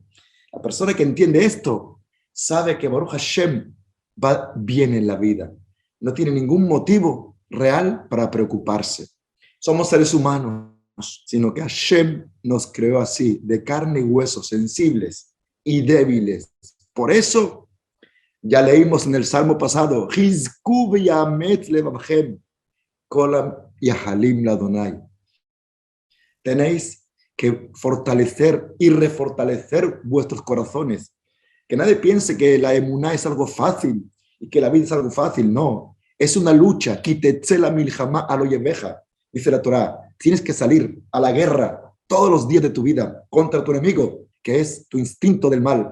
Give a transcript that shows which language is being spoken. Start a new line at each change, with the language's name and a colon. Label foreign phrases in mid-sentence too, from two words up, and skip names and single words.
Spanish: La persona que entiende esto sabe que
Hebrew: ברוך השם
Spanish: va bien en la vida. No tiene ningún motivo real para preocuparse. Somos seres humanos, sino que Hashem nos creó así, de carne y hueso, sensibles y débiles. Por eso, ya leímos en el Salmo pasado,
Hebrew: חזקו ויאמץ לבבכם כל המיחלים לה.
Spanish: Tenéis que fortalecer y refortalecer vuestros corazones. Que nadie piense que la emuná es algo fácil y que la vida es algo fácil. No, es una lucha.
Hebrew: כי תצא למלחמה על אויביך, dice la Torá.
Spanish: Tienes que salir a la guerra todos los días de tu vida contra tu enemigo, que es tu instinto del mal.